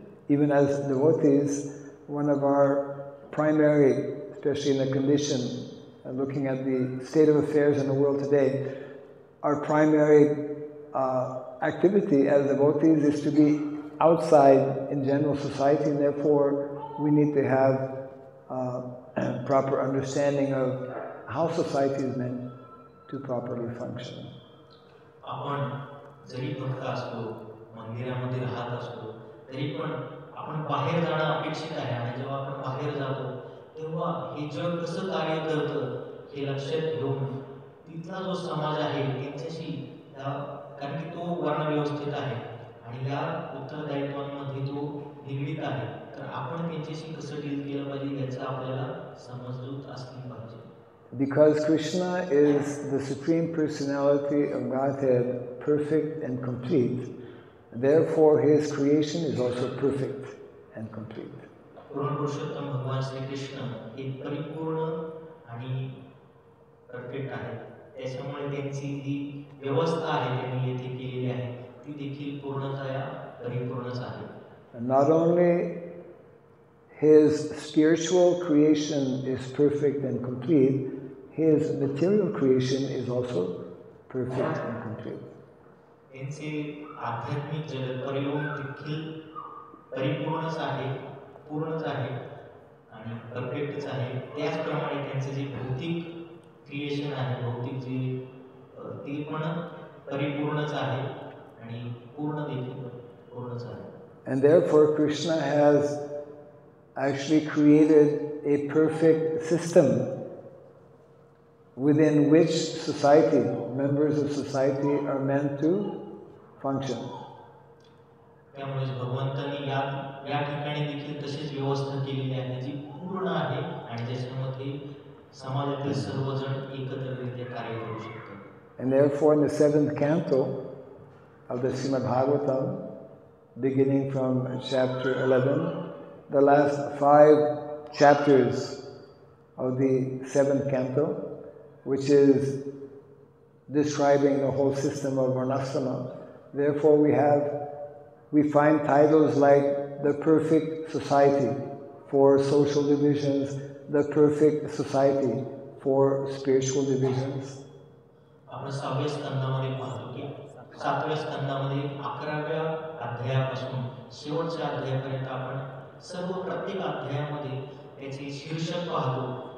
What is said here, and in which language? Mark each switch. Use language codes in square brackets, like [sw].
[en] Even as devotees, one of our primary, especially in the condition, looking at the state of affairs in the world today, our primary activity as devotees is to be outside in general society, and therefore we need to have proper understanding of how society is meant to properly function. [mr] आपण जरी भक्त असतो, मंदिरामध्ये राहत असतो, तरी पण आपण बाहेर जाणं अपेक्षित आहे, आणि जेव्हा आपण बाहेर जातो तेव्हा हे जग कसं कार्य करतं हे लक्षात घेऊन तिथला जो समाज आहे त्यांच्याशी, कारण की तो वर्णव्यवस्थित आहे आणि या उत्तरदायित्वांमध्ये तो निगडीत आहे, तर आपण त्यांच्याशी कसं डील केलं पाहिजे याचा आपल्याला समजूत असली पाहिजे. [en] Because Krishna is the Supreme Personality of Godhead, perfect and complete, therefore his creation is also perfect and complete. [mr] पूर्ण पुरुषोत्तम भगवान श्री कृष्ण हे परिपूर्ण आणि परफेक्ट आहे, त्याच्यामुळे त्यांची जी व्यवस्था आहे त्यांनी येथे केलेली आहे ती देखील पूर्णतया परिपूर्णच आहे. [en] And not only his spiritual creation is perfect and complete, his material creation is also perfect and complete. [mr] त्यांचे आध्यात्मिक जगत परिपूर्ण देखील परिपूर्णच आहे, पूर्णच आहे आणि परफेक्टच आहे. त्याचप्रमाणे त्यांचे जे भौतिक क्रिएशन आहे, भौतिक जे ते पण परिपूर्णच आहे आणि पूर्ण देखील पूर्णच आहे. [en] And therefore Krishna has actually created a perfect system within which society, members of society are meant to function. [mr] त्यामुळे भगवंतांनी या ठिकाणी देखील तशीच व्यवस्था केलेली आहे जी पूर्ण आहे आणि ज्याच्यामध्ये समाजातील सर्वजण एकत्रितरित्या कार्य करू शकतात. [en] And therefore in the 7th canto of the Srimad Bhagavatam, beginning from chapter 11, the last 5 chapters of the 7th canto, which is describing the whole system of Varnasrama. Therefore we find titles like the perfect society for social divisions, the perfect society for spiritual divisions. [mr] आपण 6व्या स्कंदामध्ये पाहतो की 7व्या स्कंदामध्ये 11व्या अध्यायापासून शेवटच्या अध्यायापर्यंत आपण प्रत्येक अध्यायामध्ये त्याचे शीर्षक पाहतो.